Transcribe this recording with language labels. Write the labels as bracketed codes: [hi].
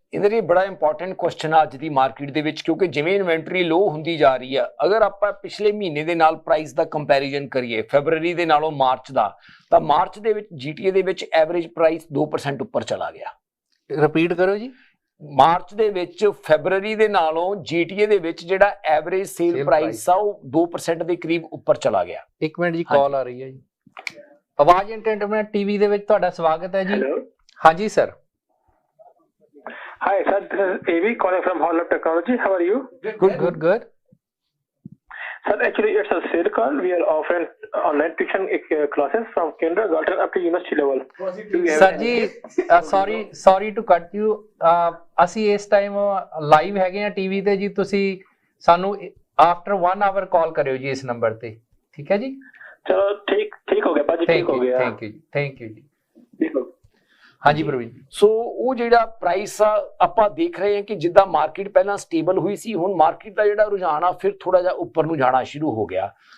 [pa] ਇਹਦੇ ਲਈ ਬੜਾ ਇੰਪੋਰਟੈਂਟ ਕੁਐਸਚਨ ਆ ਅੱਜ ਦੀ ਮਾਰਕੀਟ ਦੇ ਵਿੱਚ, ਕਿਉਂਕਿ ਜਿਵੇਂ ਇਨਵੈਂਟਰੀ ਲੋ ਹੁੰਦੀ ਜਾ ਰਹੀ ਆ, ਅਗਰ ਆਪਾਂ ਪਿਛਲੇ ਮਹੀਨੇ ਦੇ ਨਾਲ ਪ੍ਰਾਈਸ ਦਾ ਕੰਪੈਰੀਜ਼ਨ ਕਰੀਏ ਫੈਬਰੂਅਰੀ ਦੇ ਨਾਲੋਂ ਮਾਰਚ ਦਾ, ਤਾਂ ਮਾਰਚ ਦੇ ਵਿੱਚ GTA ਦੇ ਵਿੱਚ ਐਵਰੇਜ ਪ੍ਰਾਈਸ 2% ਉੱਪਰ ਚਲਾ ਗਿਆ। ਰਿਪੀਟ ਕਰੋ ਜੀ। ਮਾਰਚ ਦੇ ਵਿੱਚ ਫੈਬਰੂਅਰੀ ਦੇ ਨਾਲੋਂ GTA ਦੇ ਵਿੱਚ ਜਿਹੜਾ ਐਵਰੇਜ ਸੇਲ ਪ੍ਰਾਈਸ ਆ ਉਹ 2% ਦੇ ਕਰੀਬ ਉੱਪਰ ਚਲਾ ਗਿਆ। ਇੱਕ ਮਿੰਟ ਜੀ, ਕਾਲ ਆ ਰਹੀ ਹੈ ਜੀ। ਆਵਾਜ਼ ਐਂਟਰਟੇਨਮੈਂਟ ਟੀਵੀ ਦੇ ਵਿੱਚ ਤੁਹਾਡਾ ਸਵਾਗਤ ਹੈ ਜੀ। ਹਾਂਜੀ sir. [en] Hi sir, this is AV calling from Hall of Technology. How are you? Good. Sir, actually it's a sale call. We are offering online tuition classes from kindergarten up to university level. Sir ji, sorry to cut you. [pa] ਅਸੀਂ ਇਸ time live ਹੈਗੇ ਆ TV ਤੇ ਜੀ, ਤੁਸੀਂ ਸਾਨੂੰ after 1 hour ਕਾਲ ਕਰਿਓ ਜੀ ਇਸ ਨੰਬਰ ਤੇ, ਠੀਕ ਹੈ ਜੀ? ਚਲੋ ਠੀਕ ਹੋ ਗਿਆ ਭਾਜੀ, ਠੀਕ ਹੋ ਗਿਆ। ਥੈਂਕ ਯੂ ਜੀ। ਹਾਂਜੀ ਪ੍ਰਵੀਨ। ਸੋ ਉਹ ਜਿਹੜਾ ਪ੍ਰਾਈਸ ਆ ਆਪਾਂ ਦੇਖ ਰਹੇ ਹਾਂ ਕਿ ਜਿੱਦਾਂ ਮਾਰਕੀਟ ਪਹਿਲਾਂ ਸਟੇਬਲ ਹੋਈ ਸੀ, ਹੁਣ ਮਾਰਕੀਟ ਦਾ ਜਿਹੜਾ ਰੁਝਾਨ ਆ ਫਿਰ ਥੋੜਾ ਜਿਹਾ ਉੱਪਰ ਨੂੰ ਜਾਣਾ ਸ਼ੁਰੂ ਹੋ ਗਿਆ।